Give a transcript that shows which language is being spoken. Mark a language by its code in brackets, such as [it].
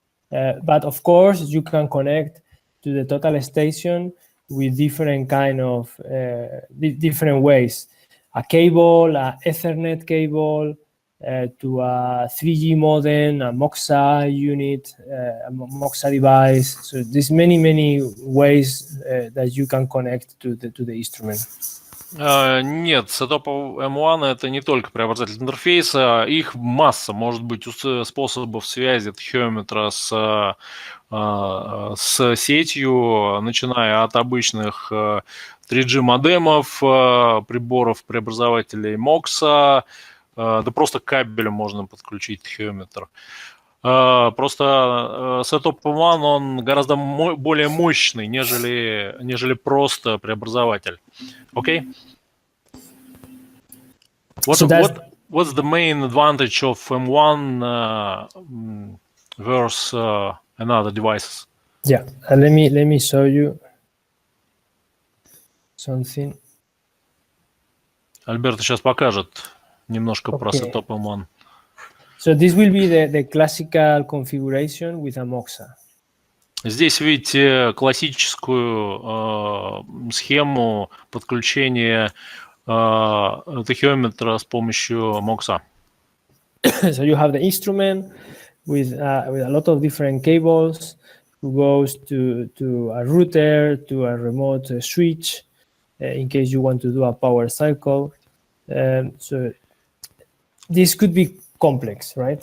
[en] But of course, you can connect to the total station with different kind of different ways. A cable, a Ethernet cable, to a 3G modem, a MOXA unit, a MOXA device. So there's many ways that you can connect to the instrument. [ru] Нет, Setup M1 это не только преобразователь интерфейса, их масса, может быть, способов связи тахеометра с сетью, начиная от обычных 3G модемов, приборов, преобразователей MOXA, да просто кабелем можно подключить тахеометр. Просто Setup M1 он гораздо более мощный, нежели просто преобразователь. Okay? [en] what's the main advantage of M1 versus another devices? Yeah, let me show you something. [ru] Альберто сейчас покажет немножко про [en] Okay. [ru] Setup M1. [en] So this will be the classical configuration with a Moxa. [ru] Здесь видите классическую схему подключения тахиометра с помощью MOX. [en] So you have the instrument with a lot of different cables who goes to a router, to a remote switch, in case you want to do a power cycle. So this could be complex, right?